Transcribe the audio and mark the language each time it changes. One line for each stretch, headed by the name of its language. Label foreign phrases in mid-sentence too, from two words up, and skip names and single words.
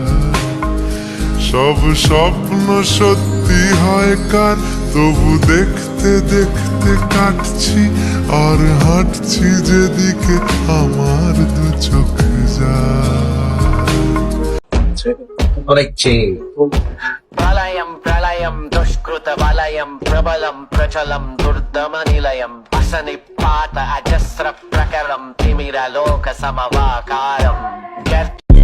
Bangla: সব স্বপ্ন সত্যি হয় কার, তবু দেখতে দেখতে কাটছি আর হাঁটছি যেদিকে আমার দু চোখ যায়।
Sanskrit: प्रलयं प्रलयं दुष्कृत वलयं प्रबलं प्रचलं दुर्दम निलयं अशनिपात अजस्र प्रकारं तिमिर लोक समवकारं.